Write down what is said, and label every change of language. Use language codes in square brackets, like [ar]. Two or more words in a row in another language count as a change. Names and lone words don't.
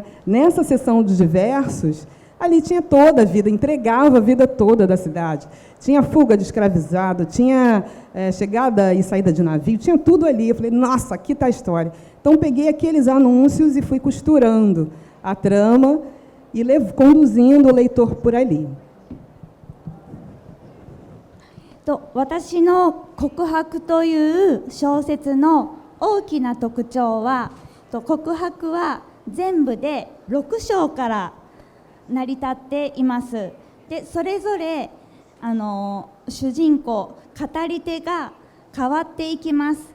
[pt] Nessa seção de diversos, ali tinha toda a vida, entregava a vida toda da cidade. Tinha fuga de escravizado, tinha chegada e saída de navio, tinha tudo ali. Eu falei, nossa, aqui está a história. Então, peguei aqueles anúncios e fui costurando a trama e conduzindo o leitor por ali. [ja] 私の告白という小説の大きな特徴は、 告白は全部で6章から成り立っています。でそれぞれ主人公語り手が変わっていきます。